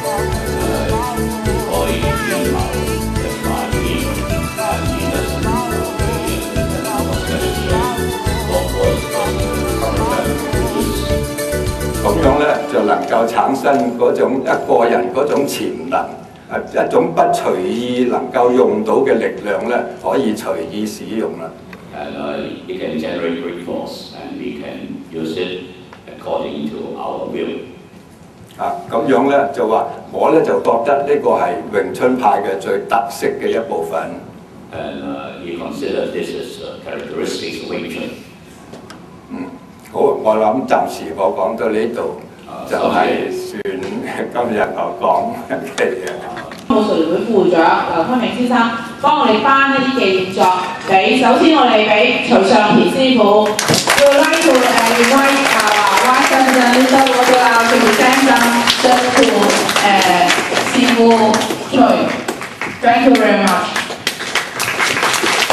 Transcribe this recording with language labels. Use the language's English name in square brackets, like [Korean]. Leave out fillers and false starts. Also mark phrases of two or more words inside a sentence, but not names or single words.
[Cantonese] 咁樣咧就能夠產生嗰種一個人嗰種潛能，一種不隨意能夠用到嘅力量咧，可以隨意使用啦。 [English] And it can generate great force, and we can use it according to our will. [Cantonese] 咁樣咧就話，我咧就覺得呢個係詠春派嘅最特色嘅一部分。 [English] And you consider this as characteristics of Wing Chun. [Cantonese] 好，我諗暫時我講到呢度，就係算今日我講嘅嘢。武術聯會副會長劉坤明先生幫我哋頒一啲紀念作俾，首先我哋俾徐尚田師傅。 [English] We would like to invite Wang Shensen Mr. Roger Lau to present some just to 師傅徐。Thank you very much.